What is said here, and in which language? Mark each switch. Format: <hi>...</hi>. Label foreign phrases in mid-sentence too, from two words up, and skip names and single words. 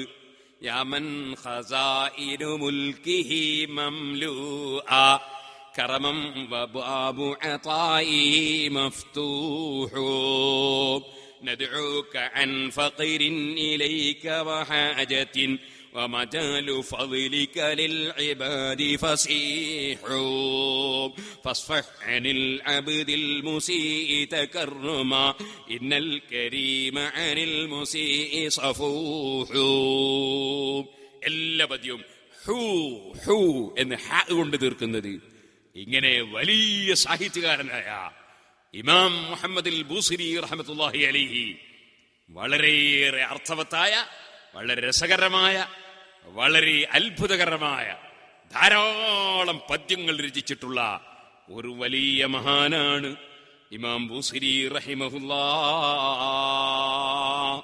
<ar>يا من خزائن ملكه مملوءة كرما وباب عطائه مفتوح ندعوك عن فقر إليك وحاجة ومجال فضلك للعباد فصيح فاصفح عن العبد المسيء تكرما إن الكريم عن المسيء صفوح.</ar> <ml>എല്ലാ പദ്യവും ഹൂ ഹൂ എന്ന് ഹാ കൊണ്ട് തീർക്കുന്നത്. ഇങ്ങനെ വലിയ സാഹിത്യകാരനായ ഇമാം മുഹമ്മദ് ബൂസരി</ml> <ar>رحمة الله عليه</ar> <ml>വളരെയേറെ അർത്ഥവത്തായ, വളരെ രസകരമായ, വളരെ അത്ഭുതകരമായ ധാരാളം പദ്യങ്ങൾ രചിച്ചിട്ടുള്ള ഒരു വലിയ മഹാനാണ് ഇമാം ബൂസരി റഹിമഹുല്ലാഹ്.</ml>